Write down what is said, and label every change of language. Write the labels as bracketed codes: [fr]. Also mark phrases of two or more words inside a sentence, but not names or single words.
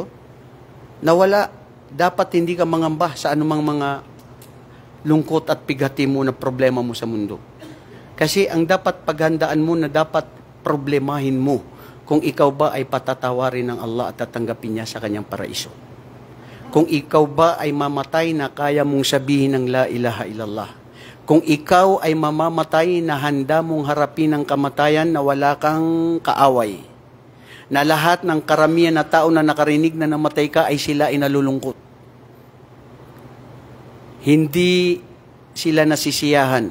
[tl] Nawala, dapat hindi ka mangamba sa anumang mga lungkot at pigati mo na problema mo sa mundo. Kasi ang dapat paghandaan mo na dapat problemahin mo kung ikaw ba ay patatawarin ng Allah at tatanggapin niya sa kanyang paraiso. Kung ikaw ba ay mamatay na kaya mong sabihin ng [ar] لا إله إلا الله. [tl] Kung ikaw ay mamamatay na handa mong harapin ang kamatayan na wala kang kaaway, na lahat ng karamihan na tao na nakarinig na namatay ka ay sila ay nalulungkot. Hindi sila nasisiyahan.